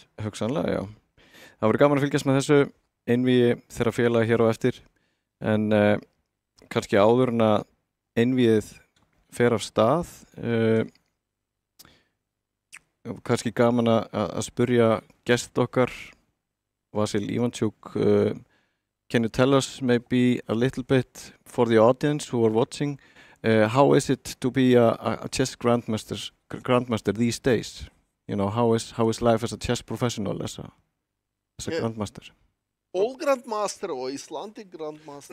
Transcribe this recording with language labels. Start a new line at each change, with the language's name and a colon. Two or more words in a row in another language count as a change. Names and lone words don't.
Icelandic: Hugsanlega, já. Það verður gaman að fylgjast með þessu einvígi þeirra félaga hér á eftir, en kannski áður en að einvígið fer af stað, kannski gaman að spyrja gest okkar, Vasil Ivanchuk,
English: can you tell us maybe a little bit for the audience who are watching, how is it to be a chess grandmaster these days? You know, how is life as a chess professional, as a grandmaster? All grandmaster or Icelandic grandmaster?